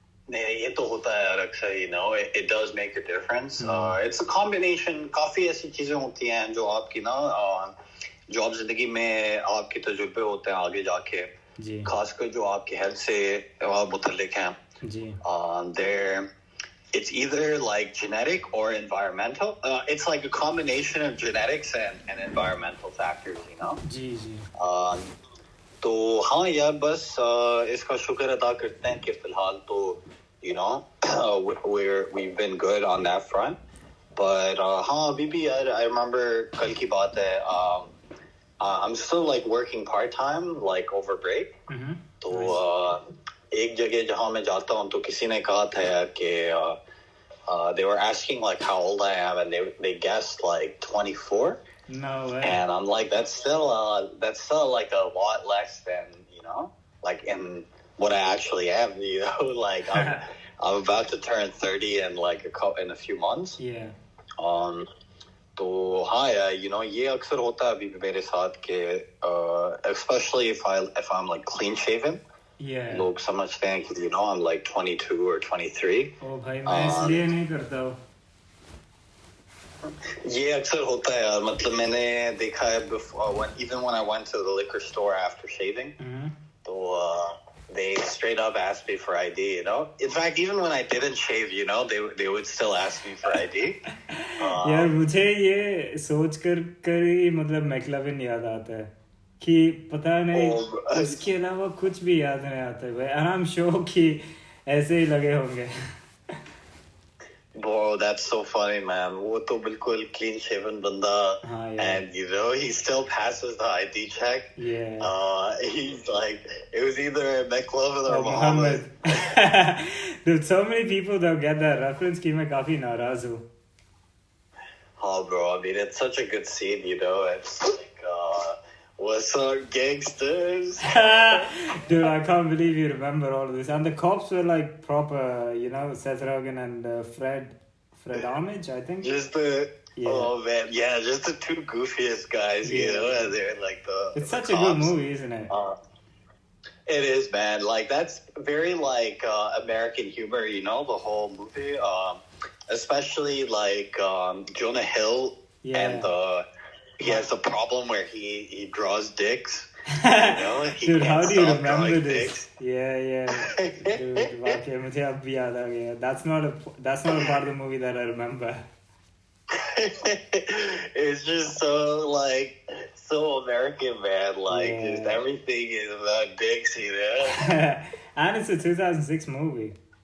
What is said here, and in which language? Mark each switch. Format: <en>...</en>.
<hi>नहीं ये तो होता है यार अक्सर,</hi> <en>it does make a difference. It's a combination,</en> <hi>काफी ऐसी चीजें होती हैं जो आपकी जो आप जिंदगी में आपके तजुर्बे होते हैं आगे जाके, जी खासकर जो आपके हेल्थ से मुतल्लिक हैं, जी</hi> <en>it's either like genetic or environmental. It's like a combination of genetics and environmental factors,</en> <hi>जी जी तो हाँ यार बस इसका शुक्र अदा करते हैं कि फिलहाल तो</hi> <en>we've been good on that front. But</en> <hi>हाँ अभी भी यार</hi> <en>I remember</en> <hi>कल की बात है,</hi> <en>I'm still like working part time like over break.</en> <hi>तो एक जगह जहाँ मैं जाता हूँ तो किसी ने कहा था यार कि</hi> <en>they were asking like how old I am and they guessed like 24. No way. And I'm like, that's still like a lot less than like in what I actually am. Like I'm about to turn 30 in like in a few months. Yeah.</en> <hi>तो हाँ यार ये अक्सर होता है अभी भी मेरे साथ के</hi> <en>especially if I'm like clean shaven. Yeah.</en> <hi>लोग समझते हैं कि</hi> <en>I'm like 22 or 23.</en> <hi>ओ भाई मैं इसलिए नहीं करता हूँ. ये अक्सर होता है यार. मतलब मैंने देखा है</hi> <en>even when I went to the liquor store after shaving, तो they straight up asked me for ID, In fact, even when I didn't shave, they would still ask me for ID.</en> <hi>यार मुझे ये सोच कर ही मतलब मैकलविन याद आता है कि पता नहीं उसके अलावा कुछ भी याद नहीं आता है भाई.</hi> <en>And I'm sure</en> <hi>कि ऐसे ही लगे होंगे.</hi> <en>Bro, that's so funny, man.</en> <hi>वो तो बिल्कुल</hi> <en>clean shaven बंदा, and he still passes the ID check. Yeah. He's like, it was either McLovin or Muhammad. Dude, so many people don't get that reference</en> <hi>कि मैं काफी नाराज हूँ.</hi> <en>Oh, bro, I mean, it's such a good scene, It's like, what's up, gangsters? Dude, I can't believe you remember all of this. And the cops were like proper, Seth Rogen and Fred Armich, I think. Oh man, yeah, just the two goofiest guys, and they're like the. It's such cops. a good movie, isn't it? It is, man. Like that's very like American humor, the whole movie. Especially like Jonah Hill and he has a problem where he draws dicks. Dude, how do you remember this? Dicks. Yeah.</en> <hi>Dude, वाकई मुझे अब भी याद आ गया.</hi> <en>That's not a part of the movie that I remember. It's just so American, man. Just everything is about dicks, And it's a 2006 movie.</en>